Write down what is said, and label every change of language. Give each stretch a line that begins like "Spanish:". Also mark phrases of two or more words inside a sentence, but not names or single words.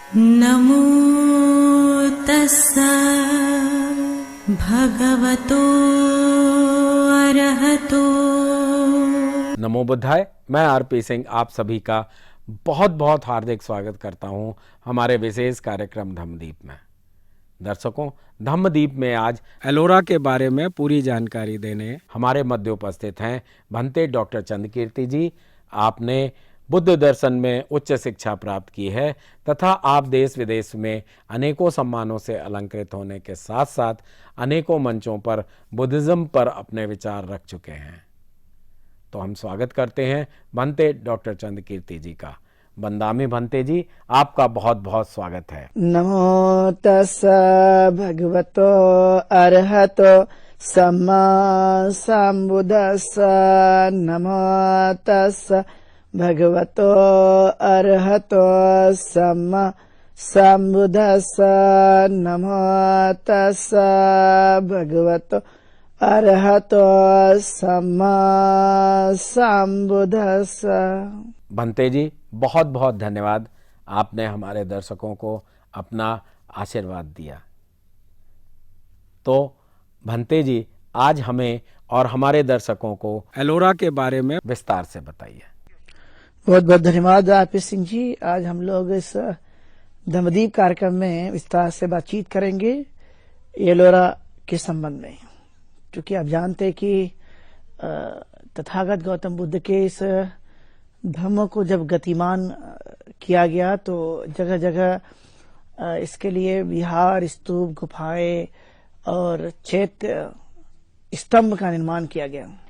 Pali: नमो तस्सा भगवतो अरहतो। नमो बुद्धाय।
Hindi: मैं आरपी सिंह आप सभी का बहुत बहुत हार्दिक स्वागत करता हूं हमारे विशेष कार्यक्रम धम्मदीप में। दर्शकों, धम्मदीप में आज एलोरा के बारे में पूरी जानकारी देने हमारे मध्य उपस्थित हैं भंते डॉक्टर चंद्रकीर्ति जी। आपने बुद्ध दर्शन में उच्च शिक्षा प्राप्त की है तथा आप देश विदेश में अनेकों सम्मानों से अलंकृत होने के साथ साथ अनेकों मंचों पर बुद्धिज्म पर अपने विचार रख चुके हैं। तो हम स्वागत करते हैं भंते डॉक्टर चंद्रकीर्ति जी का। बंदामी भंते जी, आपका बहुत बहुत स्वागत है।
Pali: नमो तस्सा भगवतो अरहतो सम्मा सम्बुद्धस्सा। नमो तस्सा भगवतो अरहतो सम्मा सम्बुद्धस्सा। नमो तस्सा भगवतो अरहतो सम्मा सम्बुद्धस्सा।
Hindi: भंते जी, बहुत बहुत धन्यवाद। आपने हमारे दर्शकों को अपना आशीर्वाद दिया। तो भंते जी, आज हमें और हमारे दर्शकों को एलोरा के बारे में विस्तार से बताइए। बहुत बहुत धन्यवाद आरपी सिंह जी। आज हम लोग इस धम्मदीप कार्यक्रम में विस्तार से बातचीत करेंगे एलोरा के संबंध में, क्योंकि आप जानते हैं कि तथागत गौतम बुद्ध के इस धम्म को जब गतिमान किया गया तो जगह जगह इसके लिए विहार, स्तूप, गुफाएं और चैत्य स्तंभ का निर्माण किया गया।